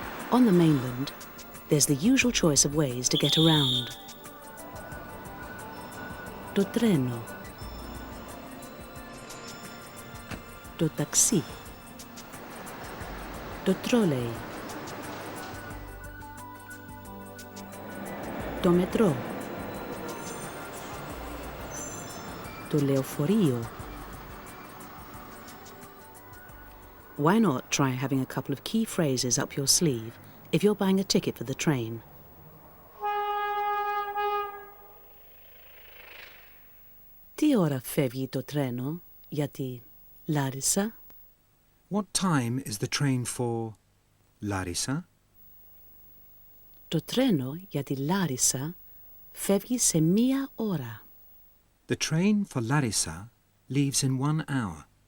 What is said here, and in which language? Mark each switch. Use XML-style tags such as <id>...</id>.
<en>On the mainland, there's the usual choice of ways to get around.</en> <el>Το τρένο, το ταξί, το τρόλεϊ, το μετρό, το λεωφορείο.</el> <en>Why not try having a couple of key phrases up your sleeve if you're buying a ticket for the train?</en> <el>Τι ώρα φεύγει το τρένο για τη Λάρισα?</el> <en>What time is the train for Larissa?</en> <el>Το τρένο για τη Λάρισα φεύγει σε 1 ώρα.</el> <en>The train for Larissa leaves in 1 hour.</en>